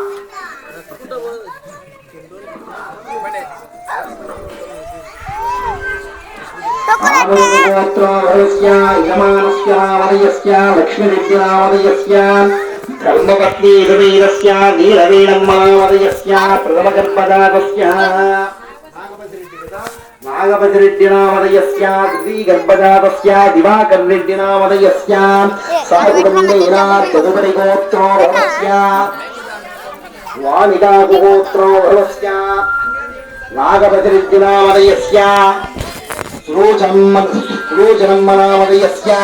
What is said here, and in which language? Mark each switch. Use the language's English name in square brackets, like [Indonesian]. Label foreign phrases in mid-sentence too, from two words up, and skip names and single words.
[Sanskrit] गोत्रोभवस्य यजमानस्य नामधेयस्य लक्ष्मीविद्यानामधेयस्य धर्मपत्नी समेतस्य नीलवेणम्मावदयस्य प्रथमगर्भजातस्य नागपतिरेड्डि नामधेयस्य श्री गर्भजातस्य दिवाकर् रेड्डि नामधेयस्य सह कुटुम्बेन तदुपरि गोत्रो भवस्य वानिदा गोत्रो भवस्य नागपतिरेड्डि नामधेयस्य सुलोचनम्मा नामधेयस्य